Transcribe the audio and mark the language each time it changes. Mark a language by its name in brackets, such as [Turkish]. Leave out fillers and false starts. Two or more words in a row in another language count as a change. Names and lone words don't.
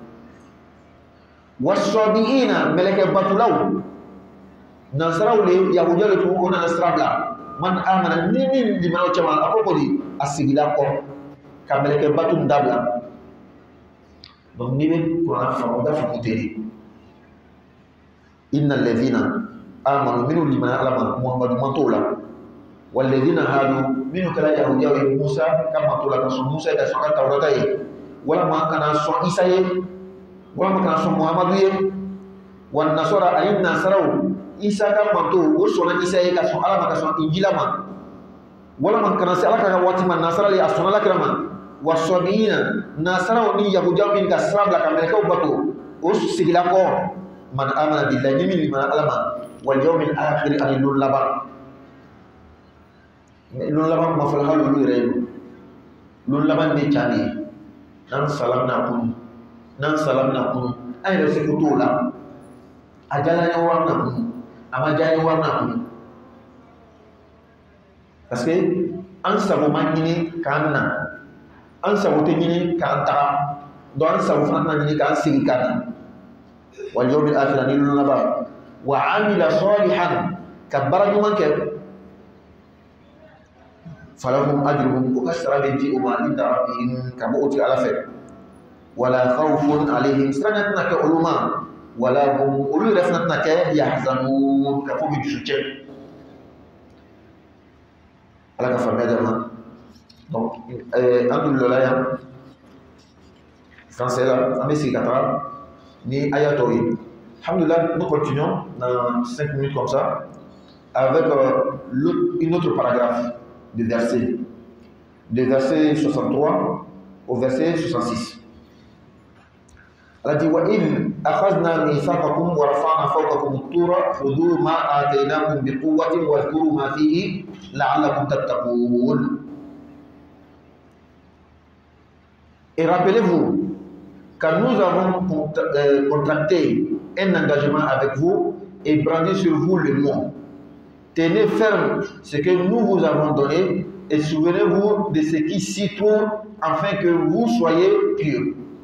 [Bambara] wa sɔbiina mɛlɛkɛ batulaw nasaraw le yahudiya le tun o nana sira bila [Arabic] من آمن [Bambara] ni min limaniyaw cɛma a ko di a sigila kɔ ka mɛlɛkɛ batu dabila donc n'i bɛ kuranɛ faamu i b'a faamu ten de [Arabic] إن الذين آمنوا [Bambara] minnu limaniya ala ma muhamadu mantow la [Arabic] والذين هادوا [Bambara] minnu kɛra yahudiyaw ye musa ka manto la ka sɔn musa ye ka sɔn ka tawrata ye walima kana sɔn isa ye walima kana sɔn muhamadu ye wa nasara ani nasaraw isa ka manto o sɔnna isa ye ka sɔn ala ma ka sɔn injila ma walima kana se ala ka waati ma nasara le a sɔnna alakira ma wa sɔbiina nasaraw ni yahudiyaw min ka sira bila ka mɛlɛkɛw bato o sigila kɔ [Arabic] من آمن بالله [Bambara] ni min limaniya ala ma [Arabic] واليوم الآخر [Bambara] ani lon laban kuma fɔla hali olu yɛrɛ ye lon laban de ca de ye n'an sala bɛna kunu an yɛrɛ seko t'o la a diyala an ye wari na kunu a ma diya an ye wari na kunu [French] parce que [Bambara] an sago ma ɲini k'an na an sago tɛ ɲini k'an taga donc an sago fana tɛna ɲini k'an segin ka na [Arabic] واليوم الآخر [Bambara] ni lon laban [Arabic] وعمل صالحا [Bambara] ka baara ɲuman kɛ [Arabic] فلهم أجرهم [Bambara] o ka sara bɛ di o ma [Arabic] عند ربهم [Bambara] ka bɔ o tigɛ ala fɛ [Arabic] ولا خوف عليهم [Bambara] siranya tɛna kɛ olu ma [Arabic] ولا هم [Bambara] olu yɛrɛ fana tɛna kɛ yahzanun ka fɔ bɛ dusu cɛ ala ka faamuya jama donc an dun lɔla yan français la an bɛ sigi ka taga ni aya tɔw ye alhamdulillah [French] nous continuons dans 5 minutes comme ça avec une autre paragraphe de verset 63 au verset 66. [Arabic] Allah dit وَإِذْ أَخَذْنَا مِيثَاقَكُمْ وَرَفَعْنَا فَوْقَكُمُ الطُّورَ خُذُوا مَا آتَيْنَاكُمْ بِقُوَّةٍ وَاذْكُرُوا مَا فِيهِ لَعَلَّكُمْ تَتَّقُونَ. [French] Et rappelez-vous, quand nous avons contracté un engagement avec vous et brandi sur vous le mot, tenez ferme ce que nous vous avons donné et souvenez-vous de ce qui s'y trouve afin que vous soyez purs.